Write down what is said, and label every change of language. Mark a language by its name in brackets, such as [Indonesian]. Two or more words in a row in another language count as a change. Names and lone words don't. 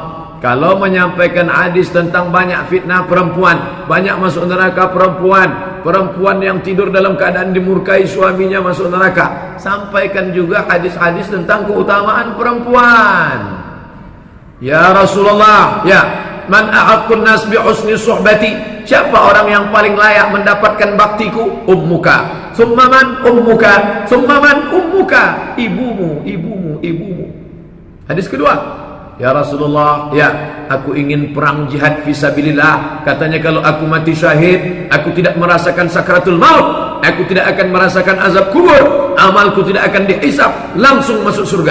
[Indonesian] Kalau menyampaikan hadis tentang banyak fitnah perempuan, banyak masuk neraka perempuan, perempuan yang tidur dalam keadaan dimurkai suaminya masuk neraka, sampaikan juga hadis-hadis tentang keutamaan perempuan. [Arabic] يا رسول الله، يا، من أحق الناس بحسن صحبتي, [Indonesian] siapa orang yang paling layak mendapatkan baktiku? [Arabic] أمك. ثم من؟ أمك. ثم من؟ أمك. [Indonesian] Ibumu, ibumu, ibumu. Hadis kedua, [Arabic] يا رسول الله, [Indonesian] ya, aku ingin perang [Arabic] جهاد في سبيل الله. [Indonesian] Katanya kalau aku mati syahid, aku tidak merasakan sakratul maut, aku tidak akan merasakan azab kubur, amalku tidak akan dihisab, langsung masuk surga.